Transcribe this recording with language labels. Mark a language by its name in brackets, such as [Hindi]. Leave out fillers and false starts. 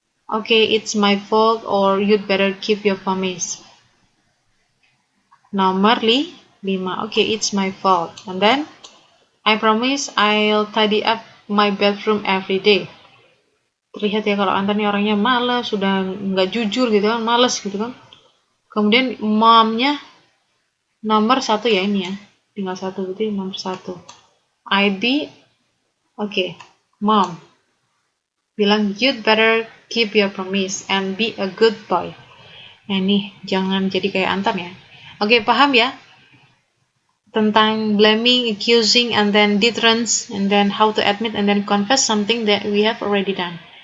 [English] Okay, it's my fault or you'd better keep your promise. [Indonesian] Nomor 5. [English] Okay, it's my fault. And then, I promise I'll tidy up my bedroom every day. [Indonesian] Terlihat ya kalau Anton ini orangnya malas, sudah nggak jujur gitu kan, malas gitu kan. Kemudian momnya nomor 1 ya ini ya, tinggal 1 berarti nomor 1. [English] IB, [Indonesian] oke, mom bilang [English] you'd better keep your promise and be a good boy. [Indonesian] Nah ini jangan jadi kayak Anton ya. Oke, paham ya tentang [English] blaming, accusing, and then deterrence, and then how to admit and then confess something that we have already done.